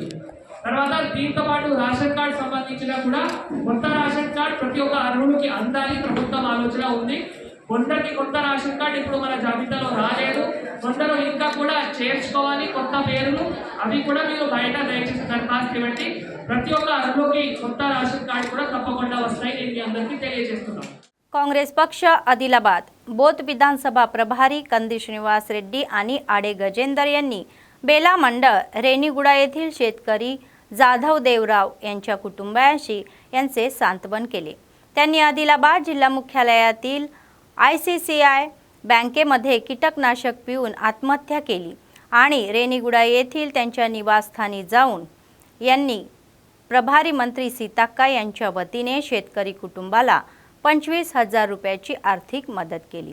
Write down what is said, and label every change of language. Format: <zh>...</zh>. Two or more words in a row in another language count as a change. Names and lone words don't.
<te>తర్వాత దీంతో పాటు రేషన్ కార్డు సంబంధించిన కూడా కొత్త రేషన్ కార్డు ప్రతి ఒక్క అర్హుడికి అందాలి ప్రభుత్వం ఆలోచన ఉంది। కొందరికి కొత్త రేషన్ కార్డు ఇప్పుడు మన జాబితాలో రాలేదు, కొందరు ఇంకా కూడా చేర్చుకోవాలి కొత్త పేర్లు, అవి కూడా మీరు బయట దయచేసి దరఖాస్తు ఇవ్వండి। ప్రతి ఒక్క అర్హుడికి కొత్త రేషన్ కార్డు కూడా తప్పకుండా వస్తాయి, నేను మీ అందరికీ తెలియజేస్తున్నాను।</te> <mr>काँग्रेस पक्ष आदिलाबाद बोथ विधानसभा प्रभारी कंदी श्रीनिवास रेड्डी आणि आडे गजेंदर यांनी बेला मंडळ रेणीगुडा येथील शेतकरी जाधव देवराव यांच्या कुटुंबाशी यांचे सांत्वन केले। त्यांनी आदिलाबाद जिल्हा मुख्यालयातील ICICI बँकेमध्ये कीटकनाशक पिऊन आत्महत्या केली आणि रेणीगुडा येथील त्यांच्या निवासस्थानी जाऊन यांनी प्रभारी मंत्री सीताक्का यांच्या वतीने शेतकरी कुटुंबाला 25,000 रुपयाची आर्थिक मदत केली।</mr>